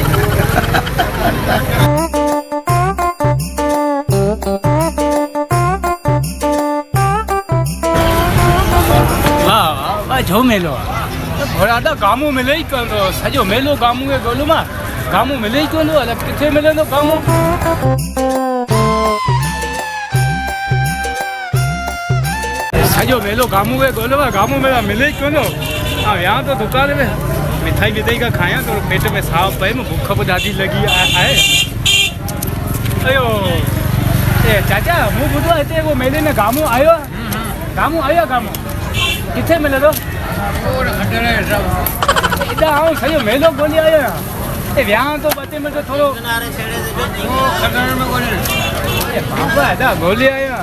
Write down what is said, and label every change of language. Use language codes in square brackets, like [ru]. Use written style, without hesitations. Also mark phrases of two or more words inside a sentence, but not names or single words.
[sd] छो मेलो आहे ॾाढा गामू मिले ई कोन थो। सॼो मेलो गामू खे ॻोल्हियो मां। गामू मिले ई कोन थो। अलाए किथे मिलंदो गामू। सॼो मेलो गामू खे ॻोल्हियो आहे। गामू में मिले ई कोन थो। विया तो दुकान में मिठाई विठाई का खाया तो पेट में साह पए। बुख बि ॾाढी लॻी आहे। अयो चाचा मूं ॿुधो आहे हिते वो मेले में गामू आयो आहे। गामू आयो आहे। गामू किथे मिलंदो? [hi] इधर आओ [sd] सही मेलो ॻोल्हे आयो आहियां। विया तो 2 मिंट थोरो बाबा हेॾा ॻोल्हे आयो आहियां।